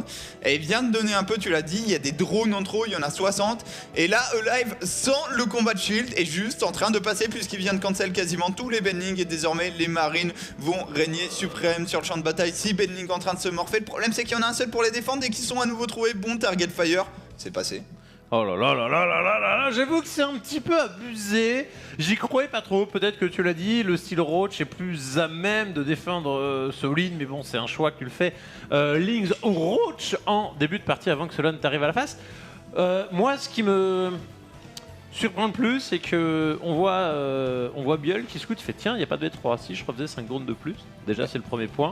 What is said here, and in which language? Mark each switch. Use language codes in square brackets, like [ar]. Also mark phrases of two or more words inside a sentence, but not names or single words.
[fr] Et il vient de donner un peu, tu l'as dit, il y a des drones en trop, il y en a 60. Et là, Alive, sans le combat de shield, est juste en train de passer puisqu'il vient de cancel quasiment tous les Benlings. Et désormais les marines vont régner suprême sur le champ de bataille. 6 Benlings en train de se morpher. Le problème c'est qu'il y en a un seul pour les défendre et qu'ils sont à nouveau trouvés. Bon [en] target fire, [fr] c'est passé. Oh là là là là là là là, j'avoue que c'est un petit peu abusé. J'y croyais pas trop, peut-être que tu l'as dit, le style Roach est plus à même de défendre Solin, mais bon c'est un choix que tu le fais. Lings ou Roach en début de partie avant que Solon t'arrive à la face. Moi ce qui me surprend le plus, c'est que on voit Buell qui scout, il fait tiens, il n'y a pas de V3, si je refaisais 5 drones de plus, déjà c'est le premier point.